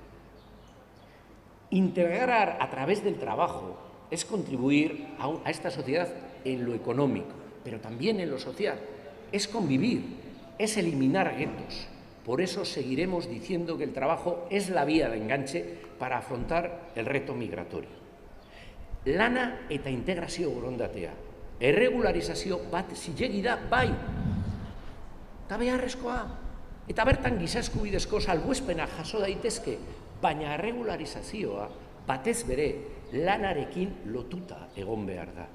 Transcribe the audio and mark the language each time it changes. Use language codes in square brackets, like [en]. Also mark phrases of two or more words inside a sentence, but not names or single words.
[es] Integrar a través del trabajo es contribuir a esta sociedad en lo económico, pero también en lo social. Es convivir, es eliminar guetos. Por eso seguiremos diciendo que el trabajo es la vía de enganche para afrontar el reto migratorio. [eu] Lana eta integrazio borondatea. Erregularizazio bat zilegi da, bai. Eta beharrezkoa. Eta bertan giza eskubidezko salbuespena jaso daitezke, baina erregularizazioa batez bere lanarekin lotuta egon behar da.